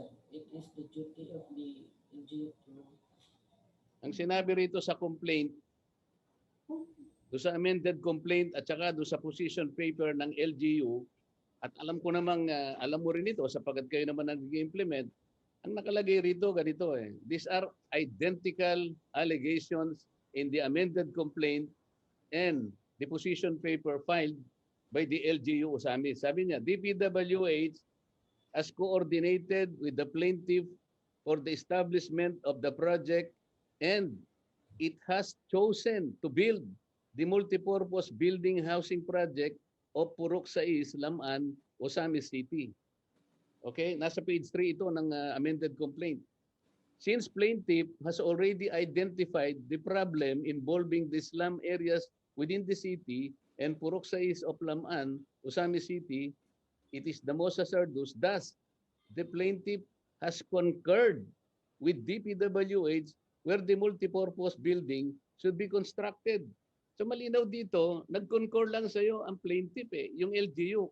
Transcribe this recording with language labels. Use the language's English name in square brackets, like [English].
[English] It is the duty of the LGU to... [Filipino] ang sinabi rito sa complaint, do sa amended complaint at saka do sa position paper ng LGU, at alam ko namang alam mo rin ito sapagkat kayo naman nag-implement, ang nakalagay rito ganito eh. [English] These are identical allegations in the amended complaint and the position paper filed by the LGU Ozamis. [Filipino] Sabi niya, [English] DPWH has coordinated with the plaintiff for the establishment of the project and it has chosen to build the multipurpose building housing project of Purok 6, Lam-An, Ozamis City. Okay, [Filipino] nasa page 3 ito ng [English] amended complaint. Since plaintiff has already identified the problem involving the slum areas within the city and Purok 6 of Lam-An, Ozamis City, it is the most hazardous. Thus, the plaintiff has concurred with DPWH where the multipurpose building should be constructed. [Filipino] So malinaw dito, nag-concur lang sa iyo ang plaintiff eh, yung LGU.